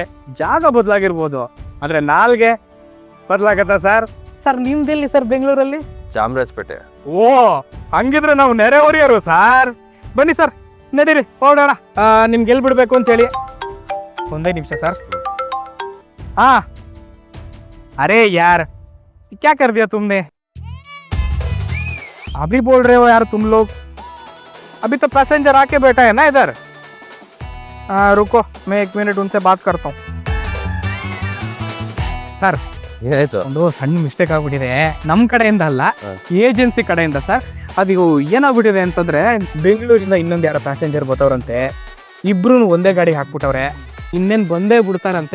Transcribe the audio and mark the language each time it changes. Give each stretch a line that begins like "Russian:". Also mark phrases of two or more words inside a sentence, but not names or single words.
Kannada: ಜಾಗ ಬದಲಾಗಿರ್ಬೋದು, ಆದರೆ ನಾಲ್ಗೆ ಬದಲಾಗತ್ತಾ ಸರ್? ಸರ್ ನಿಮ್ದೆಲ್ಲಿ ಸರ್ ಬೆಂಗಳೂರಲ್ಲಿ? ಚಾಮರಾಜಪೇಟೆ. ಓ, ಹಂಗಿದ್ರೆ ನಾವು ನೆರೆಹೊರೆಯವರು ಸರ್. ಬನ್ನಿ ಸರ್, ನಡೀರಿ ಹೊರಡೋಣ. ನಿಮ್ಗೆ ಎಲ್ಲಿ ಬಿಡಬೇಕು ಅಂತೇಳಿ. ಒಂದೇ ನಿಮಿಷ ಸರ್.
Hindi: अरे यार, क्या कर दिया तुमने? अभी बोल रहे हो यार तुम लोग? अभी तो पैसेंजर आके बैठा है ना इधर. रुको, मैं 1 मिनट उनसे बात करता हूँ.
Kannada: ಸರ್ ಏನಾಯ್ತು? ಒಂದು ಸಣ್ಣ ಮಿಸ್ಟೇಕ್ ಆಗ್ಬಿಟ್ಟಿದೆ. ನಮ್ಮ ಕಡೆಯಿಂದ ಅಲ್ಲ, ಏಜೆನ್ಸಿ ಕಡೆಯಿಂದ ಸರ್. ಅದು ಏನಾಗ್ಬಿಟ್ಟಿದೆ ಅಂತಂದ್ರೆ, ಬೆಂಗಳೂರಿಂದ ಇನ್ನೊಂದು ಯಾರೋ ಪ್ಯಾಸೆಂಜರ್ ಬರ್ತಾವ್ರಂತೆ. ಇಬ್ರು ಒಂದೇ ಗಾಡಿಗೆ ಹಾಕ್ಬಿಟ್ಟವ್ರೆ. ಇನ್ನೇನು ಬಂದೇ ಬಿಡ್ತಾರಂತೆ.